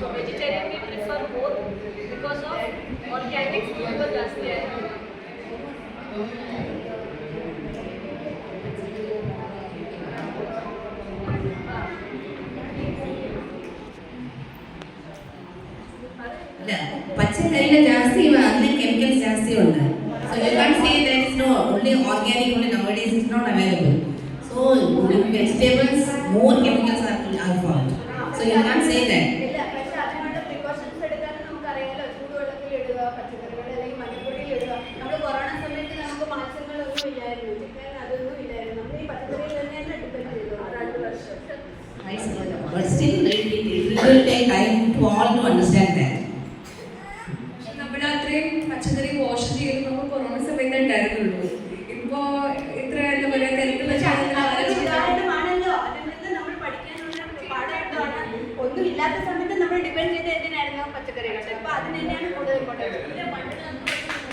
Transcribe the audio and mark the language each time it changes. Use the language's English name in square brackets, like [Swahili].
[English] so vegetarian we prefer both because of organic food [Malayalam] ജാസ്തിയായിരുന്നു. പച്ചക്കറിയിലെ ജാസ്തി അതിന് chemicals ജാസ്തി ഉണ്ട്. [English] So you can't say there is no only organic only nowadays is not available. So in vegetables more chemicals are found. So you can't say that. [Malayalam] ഇല്ല, പക്ഷേ അതിനുള്ള precautions എടുക്കാൻ നമുക്കറിയാലോ. ചൂടുവെള്ളത്തിൽ ഇടുക, പച്ചക്കറികൾ അല്ലെങ്കിൽ മഞ്ഞപ്പൊടിയിൽ ഇടുക. നമ്മൾ കൊറോണ സമയത്ത് നമുക്ക് മാംസങ്ങളൊന്നും ഇല്ലായിരുന്നു, ചിക്കൻ അതൊന്നും ഇല്ലായിരുന്നു. നമ്മൾ ഈ പച്ചക്കറിയിൽ തന്നെയാണ് ഡിപ്പെൻഡ് ചെയ്തു 2 വർഷം. [English] But still it will take time to all to understand that. [Malayalam] നമ്മുടെ അത്രയും പച്ചക്കറി വാഷ് ചെയ്ത് നമ്മൾ കൊറോണ സമയത്ത് ഉണ്ടായിരുന്നുള്ളൂ. ഇപ്പോ ഇത്ര എന്താ പറയാ തിരക്കുള്ള ഉദാഹരണമാണല്ലോ. അതിൽ നിന്ന് നമ്മൾ പഠിക്കാനുള്ള പാഠമാണ്. ഒന്നും ഇല്ലാത്ത സമയത്ത് നമ്മൾ ഡിപ്പെൻഡ് ചെയ്ത് എന്തിനായിരുന്നു പച്ചക്കറികൾ. അപ്പൊ അതിന് തന്നെയാണ് കൂടുതൽ ഇമ്പോർട്ടൻസ്.